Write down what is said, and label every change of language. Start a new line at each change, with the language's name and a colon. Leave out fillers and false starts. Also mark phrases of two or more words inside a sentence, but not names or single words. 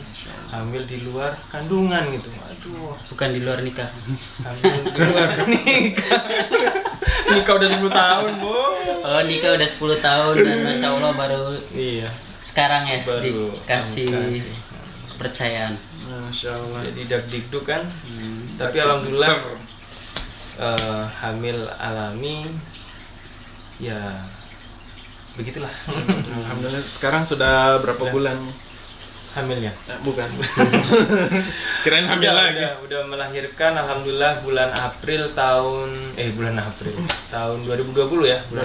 Indonesian: Hamil di luar kandungan gitu. Aduh, Bukan di luar nikah. hamil di luar nikah. Nikah udah 10 tahun, Bu. Oh, nikah udah 10 tahun dan
Arabic: Masya Allah
Indonesian: baru Iya, sekarang ya baru dikasih kepercayaan.
Arabic: Masya Allah.
Indonesian: jadi deg-deg kan. Tapi alhamdulillah hamil alami ya begitulah. Alhamdulillah. Sekarang sudah berapa bulan Hamilnya bukan? Kirain hamil lagi. udah melahirkan alhamdulillah bulan April tahun 2020 ya, bulan